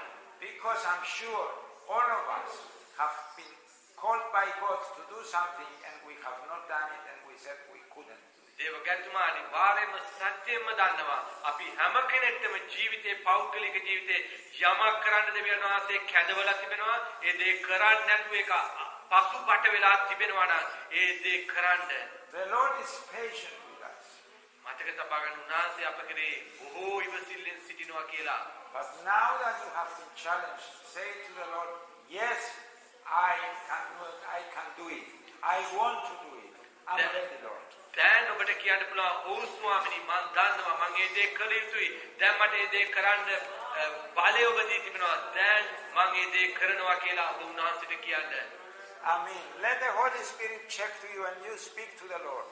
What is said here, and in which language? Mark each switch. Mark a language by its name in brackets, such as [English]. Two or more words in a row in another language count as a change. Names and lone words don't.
[English] Because I'm sure all of us have been called by God to do something and we have not done it and we said we couldn't do it. [Sinhala] දේවගතුමා අනිවාර්යයෙන්ම සත්‍යයෙන්ම දන්නවා අපි හැම කෙනෙක්ටම ජීවිතේ පෞද්ගලික ජීවිතේ යමක් කරන්න දෙවියන් වහන්සේ කැඳවලා තිබෙනවා. ඒ දේ කරන්න නැතුව ඒක පසුබට වෙලා තිබෙනවා නම් ඒ දේ කරන්න. [English] The Lord is patient with us. [Sinhala] මතක තබා ගන්න උන්වහන්සේ අප කෙරේ බොහෝ ඉවසිල්ලෙන් සිටිනවා කියලා. [English] But now that you have been challenged, say to the Lord, yes, I can do it. I want to do it. I'm ready, Lord. [Sinhala] දැන් ඔබට කියන්න පුළුවන් ඔව් ස්වාමිනී මම දන්නවා මම ඒ දේ කළ යුතුයි. දැන් මට ඒ දේ කරන්න බලය ඔබ දී තිබෙනවා. දැන් මම ඒ දේ කරනවා කියලා ඔබ උන්වහන්සේට කියන්න. [English] Amen. Let the Holy Spirit check to you and you speak to the Lord.